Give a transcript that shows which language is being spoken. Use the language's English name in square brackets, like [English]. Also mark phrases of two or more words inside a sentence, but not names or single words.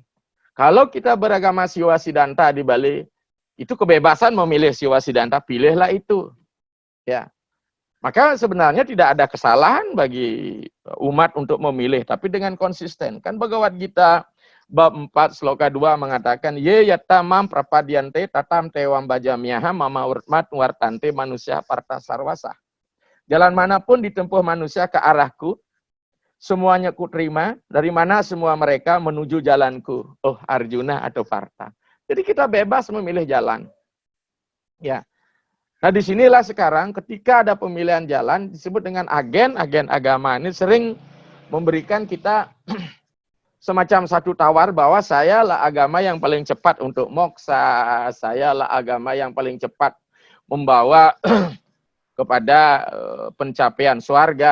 [Indonesian] Kalau kita beragama Siwa Siddhanta di Bali, itu kebebasan memilih Siwa Siddhanta, pilihlah itu. Ya. Maka sebenarnya tidak ada kesalahan bagi umat untuk memilih, tapi dengan konsisten. Kan Bhagavad Gita bab 4 sloka 2 mengatakan [Sanskrit] ye yatamam prapadyante tatam tewam bajamyaha mama urmat wartante manusia parta sarwasa. [Indonesian] Jalan manapun ditempuh manusia ke arahku, semuanya ku terima, dari mana semua mereka menuju jalanku, oh Arjuna atau Partha. Jadi kita bebas memilih jalan. Ya. Nah, disinilah sekarang ketika ada pemilihan jalan disebut dengan agen agama ini sering memberikan kita semacam satu tawar bahwa saya lah agama yang paling cepat untuk moksa, saya lah agama yang paling cepat membawa kepada pencapaian surga.